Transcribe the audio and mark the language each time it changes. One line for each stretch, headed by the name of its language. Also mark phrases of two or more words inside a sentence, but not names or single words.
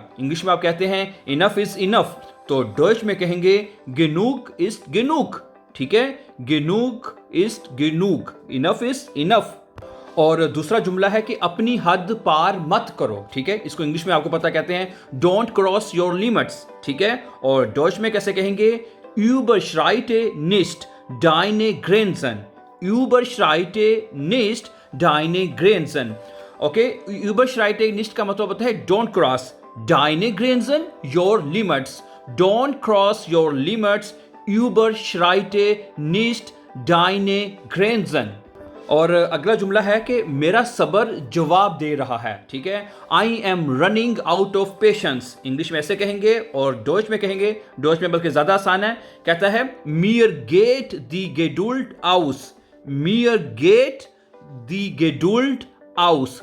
Hindi: इंग्लिश में आप कहते हैं
English: enough is enough,
Hindi: तो डॉइच में कहेंगे
German: genug ist genug.
Hindi: ठीक है,
German: genug ist genug,
English: enough is enough.
Hindi: और दूसरा जुमला है कि अपनी हद पार मत करो। ठीक है, इसको इंग्लिश में आपको पता कहते हैं
English: don't cross your limits.
Hindi: ठीक है, और डॉइच में कैसे कहेंगे
German: überschreite nicht deine Grenzen, überschreite nicht deine Grenzen।
Hindi: ओके,
German: überschreite nicht
Hindi: का मतलब होता है
English: don't cross,
German: deine Grenzen
English: your limits, don't cross your limits,
German: überschreite nicht deine Grenzen।
Hindi: और अगला जुमला है कि मेरा सब्र जवाब दे रहा है। ठीक है,
English: I am running out of patience.
Hindi: इंग्लिश में ऐसे कहेंगे और डॉइच में कहेंगे, डॉइच में बल्कि ज्यादा आसान है, कहता है
German: mir geht die Geduld aus, mir geht die Geduld aus.